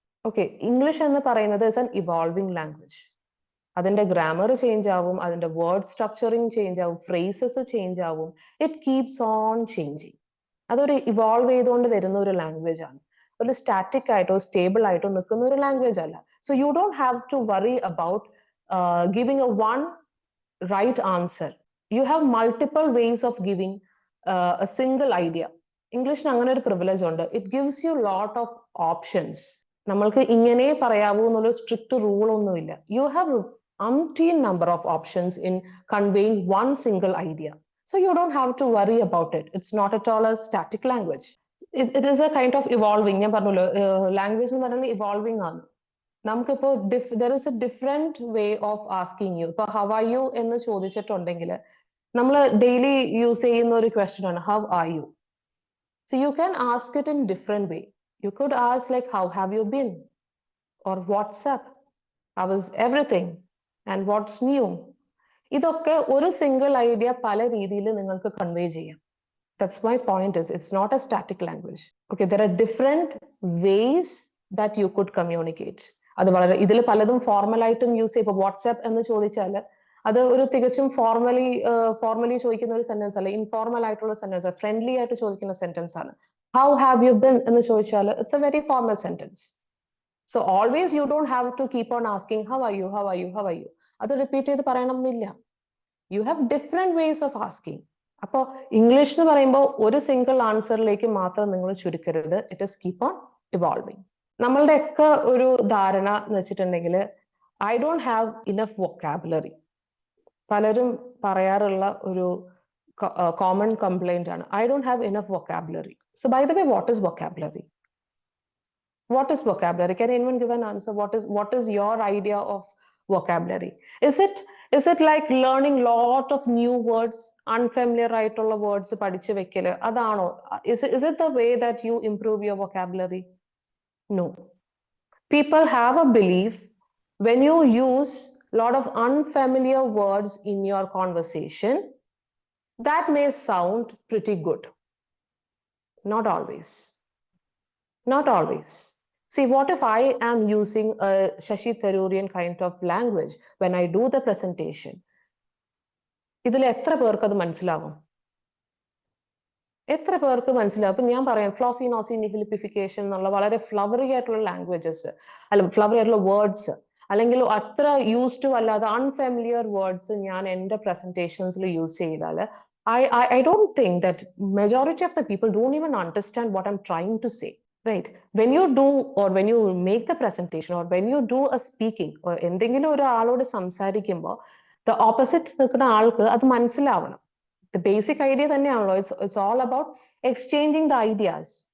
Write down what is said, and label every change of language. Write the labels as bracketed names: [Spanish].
[Malayalam] Okay, English എന്ന് പറയുന്നത് [English] Is an evolving language. [Malayalam] അതിന്റെ ഗ്രാമർ ചേഞ്ച് ആവും, അതിന്റെ വേർഡ് സ്ട്രക്ചറിങ് ചേഞ്ച് ആവും, ഫ്രേസസ് ചേഞ്ച് ആവും. [English] It keeps on changing. [Malayalam] അതൊരു ഇവോൾവ് ചെയ്തുകൊണ്ട് വരുന്ന ഒരു ലാംഗ്വേജ് ആണ്. ഒരു സ്റ്റാറ്റിക് ആയിട്ടോ സ്റ്റേബിൾ ആയിട്ടോ നിൽക്കുന്ന ഒരു ലാംഗ്വേജ് അല്ല. [English] So you don't have to worry about giving a one right answer. You have multiple ways of giving a single idea. [Malayalam] ഇംഗ്ലീഷിന് അങ്ങനെ ഒരു പ്രിവിലേജ് ഉണ്ട്. [English] It gives you lot of options. [Malayalam] നമ്മൾക്ക് ഇങ്ങനെ പറയാവൂ എന്നുള്ള സ്ട്രിക്റ്റ് റൂൾ ഒന്നുമില്ല. [English] You have umpteen number of options in conveying one single idea. So you don't have to worry about it. It's not at all a static language. It is a kind of evolving. [Malayalam] ഞാൻ പറഞ്ഞല്ലോ, language എന്ന് പറയുന്നത് evolving ആണ്. നമുക്കിപ്പോ [English] There is a different way of asking you. [Malayalam] ഇപ്പൊ how are you എന്ന് ചോദിച്ചിട്ടുണ്ടെങ്കിൽ നമ്മൾ ഡെയിലി യൂസ് ചെയ്യുന്ന ഒരു ക്വസ്റ്റ്യൻ ആണ് how are you. [English] So you can ask it in different way. You could ask like how have you been, or what's up, how is everything and what's new. [Malayalam] ഇതൊക്കെ ഒരു single idea പല രീതിയിൽ നിങ്ങൾക്ക് convey ചെയ്യാം. [English] That's my point is, it's not a static language. Okay, there are different ways that you could communicate. [Malayalam] അത് വളരെ ഇതിൽ പലതും ഫോർമൽ ആയിട്ടും യൂസ് ചെയ്യും. ഇപ്പൊ വാട്സ്ആപ്പ് എന്ന് ചോദിച്ചാൽ അത് ഒരു തികച്ചും ഫോർമലി ചോദിക്കുന്ന ഒരു സെന്റൻസ് അല്ല, ഇൻഫോർമൽ ആയിട്ടുള്ള സെന്റൻസ്, ഫ്രണ്ട്ലി ആയിട്ട് ചോദിക്കുന്ന സെന്റൻസ് ആണ്. [English] how have you been [Malayalam] എന്ന് ചോദിച്ചാൽ [English] It's a very formal sentence. So always you don't have to keep on asking how are you, how are you, how are you. [Malayalam] അത് repeat ചെയ്ത് പറയണമെന്നില്ല. [English] You have different ways of asking. [Malayalam] അപ്പോ English എന്ന് പറയുമ്പോൾ ഒരു single ആൻസറിലേക്ക് മാത്രം നിങ്ങൾ ചുരുക്കരുത്. [English] It is keep on evolving. [Malayalam] നമ്മളുടെ ഒക്കെ ഒരു ധാരണ എന്ന് വെച്ചിട്ടുണ്ടെങ്കിൽ [English] I don't have enough vocabulary. [Malayalam] പലരും പറയാറുള്ള ഒരു കോമൺ കംപ്ലൈന്റ് ആണ്, [English] I don't have enough vocabulary. So by the way, what is vocabulary? What is vocabulary? Can anyone give an answer? What is your idea of vocabulary? Is it like learning lot of new words, unfamiliar [Malayalam] ആയിട്ടുള്ള words പഠിച്ചു വെക്കല്, അതാണോ? [English] Is it the way that you improve your vocabulary? No. People have a belief when you use lot of unfamiliar words in your conversation, that may sound pretty good. Not always. Not always. See, what if I am using a Shashi Tharoorian kind of language when I do the presentation? [Malayalam] ഇതിൽ എത്ര പേർക്ക് അത് മനസ്സിലാവും? എത്ര പേർക്ക് മനസ്സിലാവും? ഇപ്പൊ ഞാൻ പറയാം, ഫ്ലോസി നോസി നിഹിലിപ്പിഫിക്കേഷൻ എന്നുള്ള വളരെ ഫ്ലവറി ആയിട്ടുള്ള ലാംഗ്വേജസ്, അല്ല ഫ്ലവറി ആയിട്ടുള്ള വേർഡ്സ്, അല്ലെങ്കിൽ അത്ര യൂസ് ടു അല്ലാതെ അൺഫെമിലിയർ വേർഡ്സ് ഞാൻ എന്റെ പ്രസന്റേഷൻസിൽ യൂസ് ചെയ്താൽ [English] I don't think that majority of the people don't even understand what I'm trying to say. Right? When you do, or when you make the presentation, or when you do a speaking, or [Malayalam] എന്തെങ്കിലും ഒരാളോട് സംസാരിക്കുമ്പോൾ [English] the opposite [Malayalam] നിൽക്കുന്ന ആൾക്ക് അത് മനസ്സിലാവണം. [English] The basic idea [Malayalam] തന്നെയാണല്ലോ. [English] It's all about exchanging the ideas.